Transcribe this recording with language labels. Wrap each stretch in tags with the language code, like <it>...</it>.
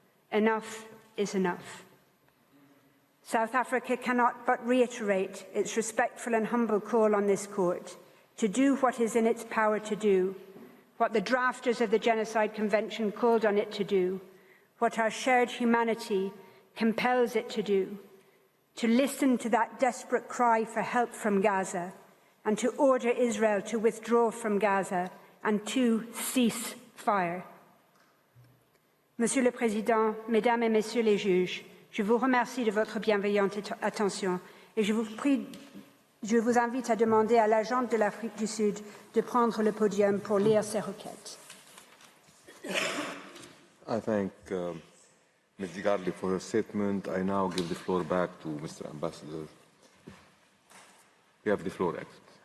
<en>Enough is enough. South Africa cannot but reiterate its respectful and humble call on this court to do what is in its power to do, what the drafters of the Genocide Convention called on it to do, what our shared humanity compels it to do, to listen to that desperate cry for help from Gaza, and to order Israel to withdraw from Gaza and to cease fire.</en> <fr>Monsieur le Président, Mesdames et Messieurs les juges, je vous remercie de votre bienveillante attention et je vous invite à demander à l'agente de l'Afrique du Sud de prendre le podium pour lire ses requêtes.</fr> <en>I thank Ms. Digarli for her statement. I now give the floor back to Mr. Ambassador. You have the floor, Excellency.</en>